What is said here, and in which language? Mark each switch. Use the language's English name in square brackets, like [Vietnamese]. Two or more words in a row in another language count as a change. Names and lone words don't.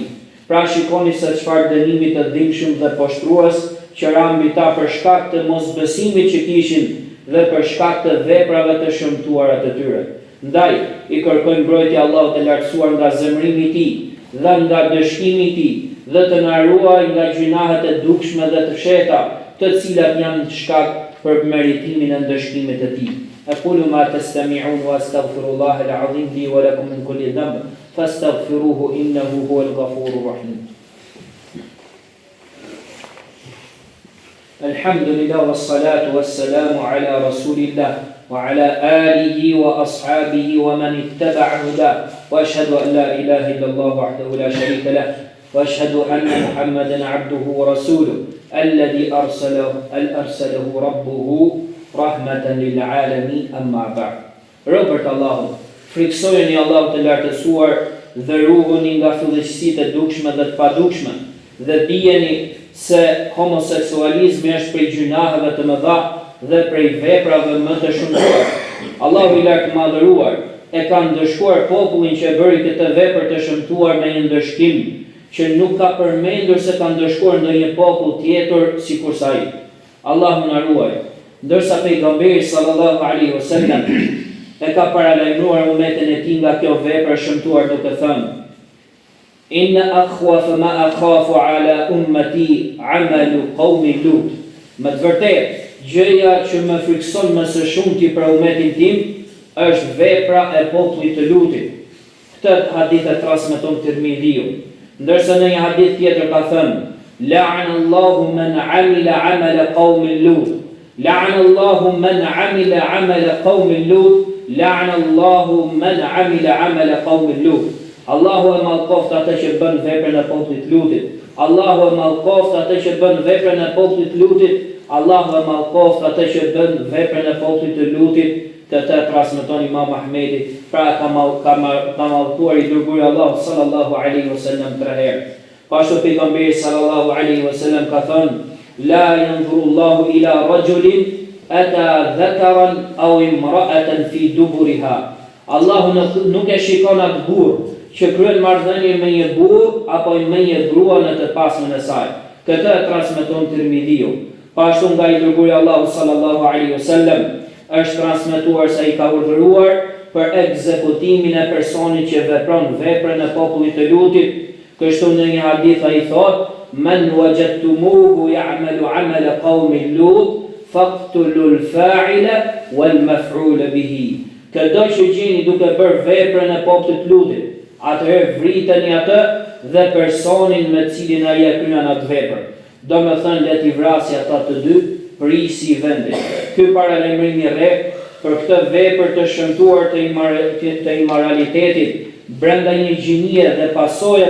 [Albanian] Pra shikoni se çfarë dënimi të dhimbshëm dhe poshtrues që ra mbi ta për shkak të mosbesimit që kishin dhe për shkak të veprave të shëmtuara të tyre. Ndaj, i kërkojmë mbrojtje Allahut të lartësuar nga zemrimi i tij dhe nga dëshkimi i tij, dhe të na ruaj nga gjunahet e dukshme dhe të fshehta, të cilat janë shkak për meritimin e ndëshkimit të tij. [Arabic] أقول ما تستمعون وأستغفر الله العظيم لي ولكم من كل ذنب فاستغفروه إنه هو الغفور الرحيم. الحمد لله والصلاة والسلام على رسول الله وعلى آله وأصحابه ومن اتبع هداه وأشهد أن لا إله إلا الله وحده لا شريك له وأشهد أن محمدا عبده ورسوله الذي أرسله ربه رحمة للعالمين أما بعد. [Albanian] Robert Allahu, friksojeni Allahu të lartësuar dhe ruhuni nga fillësitë e dukshme dhe të padukshme, dhe dijeni se homoseksualizmi është prej gjunaheve të mëdha dhe prej veprave më të shumtuara. Allahu i lartë madhëruar e ka ndëshkuar popullin që bëri këtë vepër të shëmtuar me një ndëshkim që nuk ka përmendur se ka ndëshkuar ndonjë popull tjetër sikur sa ai. Allahu na ruaj. Ndërsa pejgamberi [Arabic] صلى الله عليه وسلم [Albanian] e ka paralajmëruar umetin e tij nga kjo vepër shëmtuar duke thënë: [Arabic] إن أخوف ما أخاف على أمتي عمل قوم لوط. [Albanian] Më të vërtetë, gjëja që më frikson më së shumti për umetin tim është vepra e popullit të Lutit. Këtë hadith e transmeton Tirmidhiu. Ndërsa në një hadith tjetër ka thënë: [Arabic] لعن الله من عمل عمل قوم لوط. لعن الله من عمل عمل قوم لوط. لعن الله من عمل عمل قوم لوط. [Albanian] Allahu e mallkoft atë që bën veprën e popullit të Lutit. Allahu e mallkoft atë që bën veprën e popullit të Lutit. Allahu e mallkoft atë që bën veprën e popullit të Lutit. Këtë transmeton Imam Ahmedi, pra ka mallkuar i dërguari Allahu [Arabic] صلى الله عليه وسلم [Albanian] 3 herë. Pashtu pejgamberi [Arabic] صلى الله عليه وسلم [Albanian] ka thënë: [Arabic] لا ينظر الله إلى رجل أتى ذكرا أو امرأة في دبرها. [Albanian] Allahu nuk e shikon atë burr që kryen marrëdhënie me një burr apo me një grua në të pasmën e saj. Këtë transmeton Tirmidhiu. Pashtu nga i dërguari Allahu [Arabic] صلى الله عليه وسلم [Albanian] është transmetuar se ai ka urdhëruar për ekzekutimin e personit që vepron veprën e popullit të Lutit. Kështu në një hadith ai thotë: [Arabic] من وجدتموه يعمل عمل قوم لوط فاقتلوا الفاعل والمفعول به. [Albanian] Këdo që gjeni duke bërë veprën e popullit të Lutit, atëherë vriteni atë dhe personin me cilin ai e kryen atë vepër. Domethënë le t'i vrasë ata të dy, prisi i vendit. Ky paralajmërim i rreth për këtë vepër të shëmtuar të imoralitetit brenda një gjinie dhe pasojat